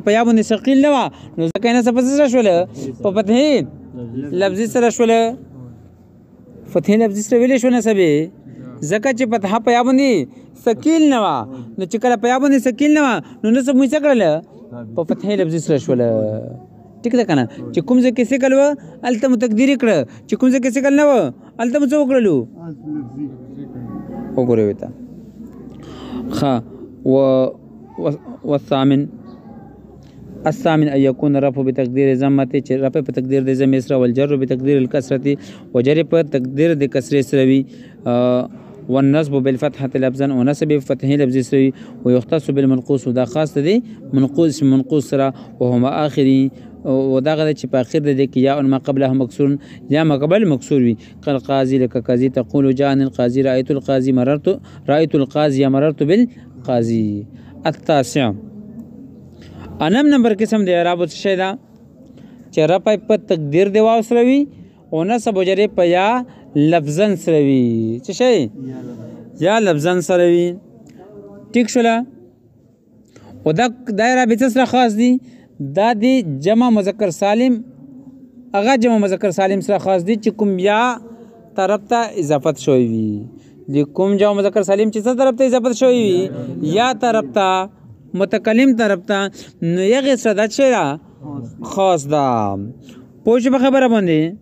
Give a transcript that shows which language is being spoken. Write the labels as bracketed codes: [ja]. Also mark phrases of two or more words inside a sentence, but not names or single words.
[ps] په یا باندې ثقیل نه وه نو ځکه یې نصب په څه سره شوله په فتحې لفظي سره شوله فتحې لفظي سره ویلې شو نصب ځکه چې فتحه په یا باندې ثقیل نه وه نو چې کله په یا باندې ثقیل نه وه نو نصب مو یې څه کړله په فتحې لفظي سره شوله ټیک ده که نه چې کوم ځای کې ثقل وه هلته مو تقدیري کړه چې کوم ځای کې ثقل نه وه هلته مو څه وکړلو وګورئ ورته ښه [ar] والثامن الثامن ان يكون رفع بتقدير ضمه [ps] چې رفع په تقدیر د ضمیر سره [ar] والجر بتقدیر الکسره [ps] وجر په تقدیر د کسرې سره وي [ar] والنصب بالفتحه لفظا [ps] ونصب بفتحه لفظي سره [ar] ويختص بالمنقوص [ps] ودا خاص دی منقوص سره وهما اخري وداغه چې په اخر د کې یا ما قبله مکسور یا ما قبل مکسور وي [ar] قال قاضي لك قاضي تقول جاءني القاضي رايت القاضي رايت القاضي مررت بالقاضي التاسع [ps] انم نمبر قسم د اعراب څه شی ده چې رفع په تقدیر د واو سره وي او نصب وجر په یا لفظا سره وي څه شی یا لفظا سره وي ټیک شوله او دا دایره به سره خاص دي دا دی جمع مذکر سالم هغه جمع مذکر سالم سره خاص دي چې کوم یا طرف ته اضافت شوی وي د کوم جمع مذکر سالم چې څه طرف ته اضافت شوی وي یا طرف ته متکلم طرف ته نو یغه سره دا چې خاص ده پوه شو په خبره باندې